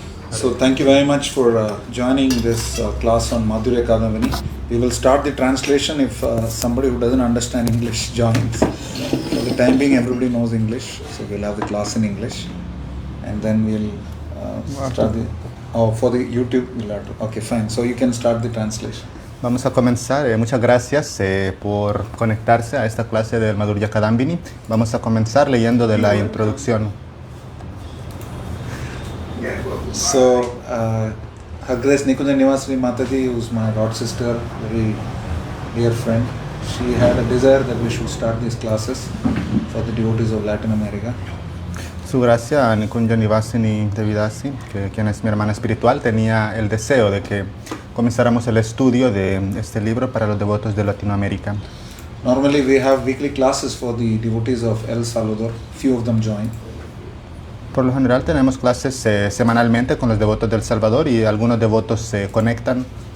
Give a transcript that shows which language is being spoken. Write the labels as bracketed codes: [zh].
[en] So thank you very much for joining this class on Madhurya Kadambini. We will start the translation if somebody who doesn't understand English joins. For the time being, everybody knows English, so we'll have the class in English, and then we'll start the. Oh, for the YouTube, we'll have to. Okay, fine. So you can start the translation. [es] Vamos a comenzar. Muchas gracias por conectarse a esta clase del Madhurya Kadambini. Vamos a comenzar leyendo de la introducción. [en] So, Her Grace Nikunja Nivasini Mataji, who's my god sister, very dear friend, she had a desire that we should start these classes for the devotees of Latin America. [es] Su gracia, Nikunja Nivasini Devidasi, quien es mi hermana espiritual, tenía el deseo de que comenzáramos el estudio de este libro para los devotos de Latinoamérica. [en] Normally we have weekly classes for the devotees of El Salvador. Few of them join. [es] Por lo general tenemos clases semanalmente con los devotos del Salvador y algunos devotos se conectan.